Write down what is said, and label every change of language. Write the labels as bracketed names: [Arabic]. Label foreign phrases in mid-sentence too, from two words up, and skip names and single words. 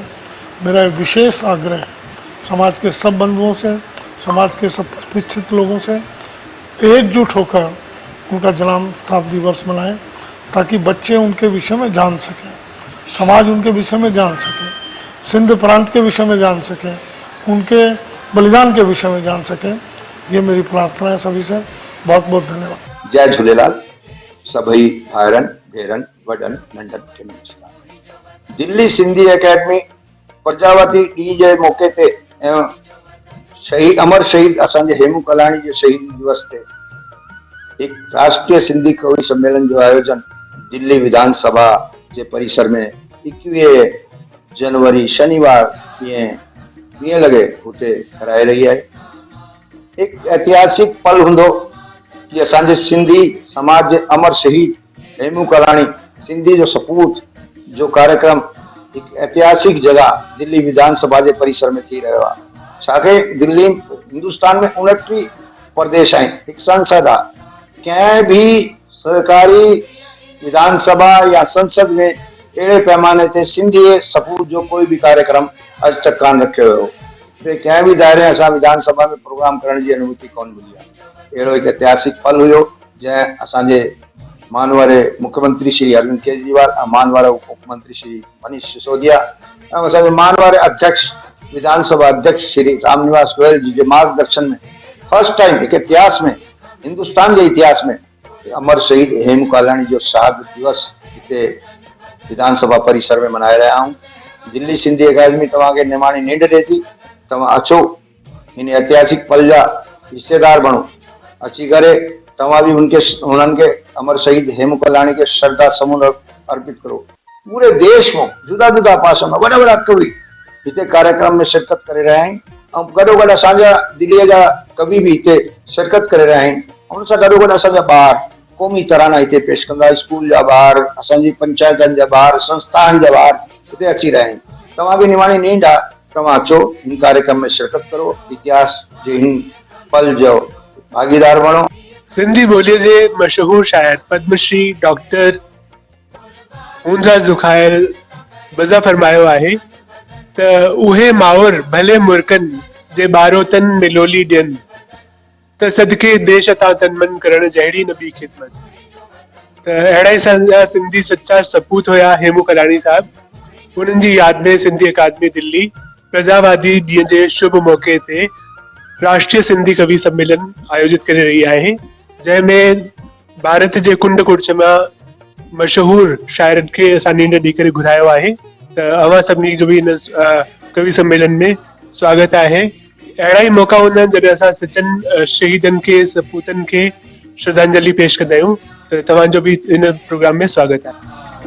[Hindi] मेरा एक विशेष आग्रह है समाज के सब बंधुओं से, समाज के सब प्रतिष्ठित लोगों से एकजुट होकर उनका जन्म शताब्दी वर्ष मनाएं, ताकि बच्चे उनके विषय में जान सकें, समाज उनके विषय में जान सके, सिंध प्रांत के विषय में जान सके, उनके बलिदान के विषय में जान सके। ये मेरी प्रार्थना है सभी से। बहुत बहुत धन्यवाद। जय झूलेलाल। [Sindhi] सभी भाइरन भेरन वडन नंढन खे नमस्कार। दिल्ली सिंधी एकेडमी प्रजावती ॾींहं जे मौके ते शहीद अमर शहीद असांजे हेमू कलाणी जे शहीदी दिवस ते एक राष्ट्रीय सिंधी कवि सम्मेलन जो आयोजन दिल्ली विधानसभा के परिसर में 21 जनवरी शनिवार 20 लगे उते कराए रही है। एक ऐतिहासिक पल हुंदो कि असांजे सिंधी समाज जे अमर शहीद हेमू कलाणी सिंधी जो सपूत जो कार्यक्रम एक ऐतिहासिक जगह दिल्ली विधानसभा के परिसर में थी रहा है। छाके दिल्ली हिंदुस्तान में 29 प्रदेश आहिनि, एक संसद आहे। कंहिं भी सरकारी विधानसभा या संसद में अड़े पैमाने से सिंधी सपूत जो कोई भी कार्यक्रम अज तक कान रखियो हो। कंहिं भी दायरे असां विधानसभा में प्रोग्राम करण की अनुमति कोन मिली आहे। अड़ो एक ऐतिहासिक पल हुयो जैं असांजे मानवारे मुख्यमंत्री श्री अरविंद केजरीवाल, मानवारे उप मुख्यमंत्री श्री मनीष सिसोदिया, असांजे मानवारे अध्यक्ष विधानसभा अध्यक्ष श्री रामनिवास गोयल जी के मार्गदर्शन में [English] first time [Sindhi] एक इतिहास में, हिंदुस्तान के इतिहास में अमर शहीद हेमू कलाणी जो शहादत दिवस इसे विधानसभा परिसर में मनाए रहा हूँ। दिल्ली सिंधी एकेडमी तव्हां के निमाणी नींद ॾे थी, तव्हां अचो इन ऐतिहासिक पल जा हिस्सेदार बनो। अची करे तव्हां भी उन्हनि के अमर शहीद हेमू कलाणी के श्रद्धा समूह अर्पित करो। पूरे देश में जुदा जुदा पासों में वड़ा कवि इते कार्यक्रम में शिरकत करे रहा आहिनि ऐं गॾोगॾु असांजा दिल्लीअ जा कवि भी इते शिरकत करे रहा आहिनि। उन सां गॾोगॾु असांजा ॿार क़ौमी तराना इते पेश कंदा, स्कूल जा ॿार, असांजी पंचायतनि जा ॿार, संस्थान जा ॿार इते अची रहा आहिनि। तव्हां भी निमाणी नींद आहे, तव्हां अचो इन कार्यक्रम में शिरकत करो, इतिहास जे इन पल जो भागीदार बनो। सिंधी ॿोलीअ जे मशहूर शाइर पद्मश्री डॉक्टर हूंदरा ज़ुखायल वज़ा फरमायो आहे त उहे माउर भले मुर्कनि जे ॿारोतन में लोली ॾियनि त सदके देश तां तन मन करण जहिड़ी न ॿी ख़िदमत। त अहिड़ा ई असांजा सिंधी सच्चा सपूत हुया हेमू कलाणी साहब। उन्हनि जी यादि में सिंधी अकादमी दिल्ली प्रजावादी ॾींहं जे शुभ मौके ते राष्ट्रीय सिंधी कवि सम्मेलन आयोजित करे रही आहे, जंहिंमें भारत जे कुंड कुर्छ मां मशहूर शाइरनि खे असां नींड ॾेई करे घुरायो आहे। त अवां सभिनी जो भी इन कवि सम्मेलन में स्वागत आहे। अहिड़ा ई मौका हूंदा आहिनि जॾहिं असां सचनि शहीदनि खे, सपूतनि खे श्रद्धांजलि पेश कंदा आहियूं। त तव्हांजो भी इन प्रोग्राम में स्वागत आहे।